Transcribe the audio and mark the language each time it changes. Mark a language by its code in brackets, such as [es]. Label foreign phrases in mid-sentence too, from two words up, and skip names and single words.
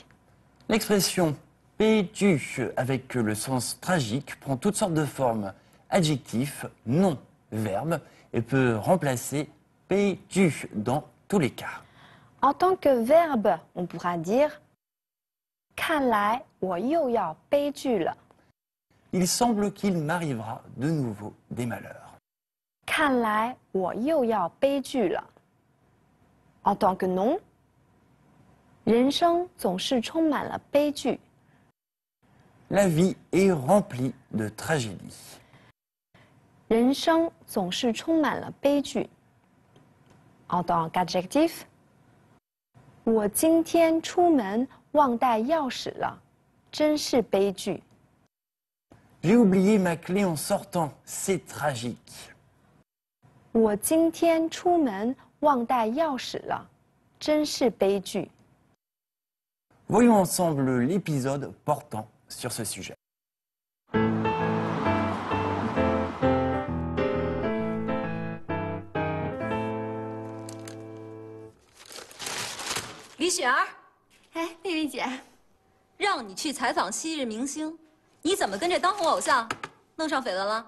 [fr] L'expression beiju avec le sens tragique prend toutes sortes de formes, adjectifs, noms, verbes, et peut remplacer beiju dans tous les cas. En tant que verbe, on pourra dire « [zh] 看来我又要悲剧了» [fr] Il semble qu'il m'arrivera de nouveau des malheurs. [zh] 看来我又要悲剧了. [fr] En tant que nom, [zh] 人生总是充满了悲剧. [fr] La vie est remplie de tragédies. [zh] 人生总是充满了悲剧. [fr] En tant qu'adjectif, [zh] 我今天出门忘带钥匙了，真是悲剧. [fr] J'ai oublié ma clé en sortant, c'est tragique. [zh] 我今天出门忘带钥匙了，真是悲剧. [fr] Voyons ensemble l'épisode portant sur ce sujet. [zh] 李雪儿，哎，丽丽姐，让你去采访昔日明星，你怎么跟这当红偶像弄上绯闻了？